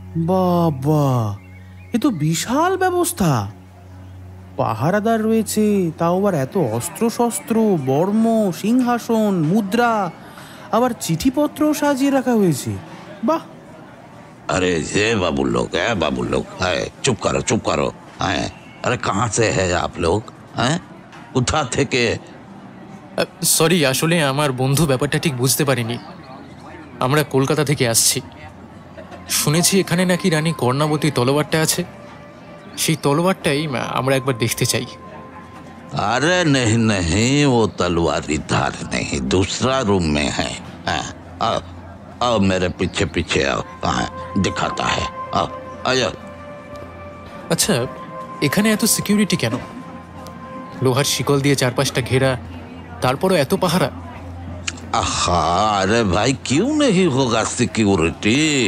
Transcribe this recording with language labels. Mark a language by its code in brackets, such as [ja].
[bn] বাবা, এ তো বিশাল ব্যবস্থা। পাহারাদার রয়েছে, তাও আবার এত অস্ত্রশস্ত্র, বর্ম, সিংহাসন, মুদ্রা, আবার চিঠিপত্রও সাজিয়ে রাখা হয়েছে। বাহ! [hi] अरे ये बाबू लोग है, बाबू लोग है। चुप करो, चुप करो। है, अरे कहाँ से है आप लोग? [bn] हैं, কোথা থেকে? সরি, আসলে আমার বন্ধু ব্যাপারটা ঠিক বুঝতে পারিনি। আমরা কলকাতা থেকে আসছি। শুনেছি এখানে নাকি রানী কর্ণাবতী তলোয়ারটা আছে। সেই তলোয়ারটাই আমরা একবার দেখতে চাই। [hi] अरे नहीं नहीं, वो तलवार इधर नहीं, दूसरा रूम में है। आओ आओ, मेरे पीछे पीछे आओ, दिखाता है। आओ आयो। [bn] আচ্ছা, এখানে এত সিকিউরিটি কেন? লোহার শিকল দিয়ে চারপাশটা ঘেরা, তারপরও এত পাহারা। [hi] आहा, अरे भाई क्यों नहीं होगा सिक्योरिटी?